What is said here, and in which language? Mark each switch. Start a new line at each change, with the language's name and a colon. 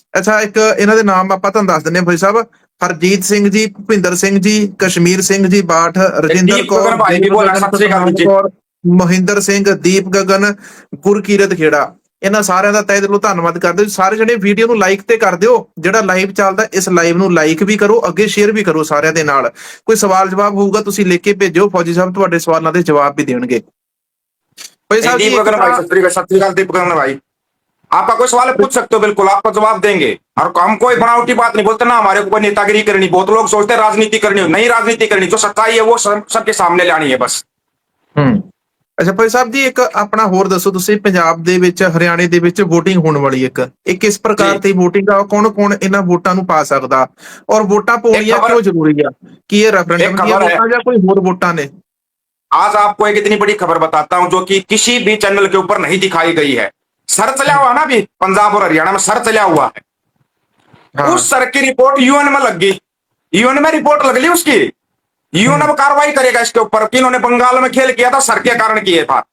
Punjabi: ਅੱਛਾ, ਇੱਕ ਇਹਨਾਂ ਦੇ ਨਾਮ ਆਪਾਂ ਤੁਹਾਨੂੰ ਦੱਸ ਦਿੰਦੇ ਹਾਂ ਭਾਈ ਸਾਹਿਬ। ਹਰਜੀਤ ਸਿੰਘ ਜੀ, ਭੁਪਿੰਦਰ ਸਿੰਘ ਜੀ, ਕਸ਼ਮੀਰ ਸਿੰਘ ਜੀ ਬਾਠ, ਰਜਿੰਦਰ ਕੌਰ, ਮੋਹਿੰਦਰ ਸਿੰਘ, ਦੀਪ ਗਗਨ, ਗੁਰਕੀਰਤ ਖੇੜਾ, ਇਹਨਾਂ ਸਾਰਿਆਂ ਦਾ ਤਹਿ ਦਿਲੋਂ ਧੰਨਵਾਦ ਕਰਦੇ। ਸਾਰੇ ਜਣੇ ਵੀਡੀਓ ਨੂੰ ਲਾਈਕ ਤੇ ਕਰ ਦਿਓ। ਜਿਹੜਾ ਲਾਈਵ ਚੱਲਦਾ ਇਸ ਲਾਈਵ ਨੂੰ ਲਾਈਕ ਵੀ ਕਰੋ, ਅੱਗੇ ਸ਼ੇਅਰ ਵੀ ਕਰੋ ਸਾਰਿਆਂ ਦੇ ਨਾਲ। ਕੋਈ ਸਵਾਲ ਜਵਾਬ ਹੋਊਗਾ ਤੁਸੀਂ ਲਿਖ ਕੇ ਭੇਜੋ, ਫੌਜੀ ਸਾਹਿਬ ਤੁਹਾਡੇ ਸਵਾਲਾਂ ਦੇ ਜਵਾਬ ਵੀ ਦੇਣਗੇ।
Hindi: भाई साहब दीप गगन भाई, सत श्री अकाल दीप गगन भाई, आपका कोई सवाल पूछ सकते हो, बिल्कुल आपका जवाब देंगे। और हम कोई बनावटी बात नहीं बोलते ना, हमारे को कोई नेतागिरी करनी। बहुत लोग सोचते हैं राजनीति करनी हो, नहीं राजनीति करनी, जो सच्चाई है वो सबके सामने लानी है बस।
Punjabi: ਅੱਛਾ ਭਾਈ ਸਾਹਿਬ ਜੀ, ਇੱਕ ਆਪਣਾ ਹੋਰ ਦੱਸੋ ਤੁਸੀਂ, ਪੰਜਾਬ ਦੇ ਵਿੱਚ, ਹਰਿਆਣੇ ਦੇ ਵਿੱਚ VOTING ਹੋਣ ਵਾਲੀ ਇਹ ਕਿਸ ਪ੍ਰਕਾਰ ਦੀ VOTING ਆ? ਕੌਣ ਕੌਣ ਇਹਨਾਂ ਵੋਟਾਂ ਨੂੰ ਪਾ ਸਕਦਾ ਔਰ ਵੋਟਾਂ ਪਾਉਣੀਆਂ ਕਿਉਂ ਜ਼ਰੂਰੀ ਆ? ਕੀ ਇਹ ਰੈਫਰੈਂਡਮ ਦੀਆਂ ਵੋਟਾਂ ਜਾਂ ਕੋਈ ਹੋਰ ਵੋਟਾਂ ਨੇ?
Hindi: आज आपको एक इतनी बड़ी खबर बताता हूं जो कि किसी भी चैनल के ऊपर नहीं दिखाई गई है। सर चला हुआ ना, अभी पंजाब और हरियाणा में सर चला हुआ है। हाँ। उस सर की रिपोर्ट यूएन में लग गई, यूएन में रिपोर्ट लग ली उसकी, यूएन अब कार्रवाई करेगा इसके ऊपर कि इन्होंने बंगाल में खेल किया था, सर के कारण किया था।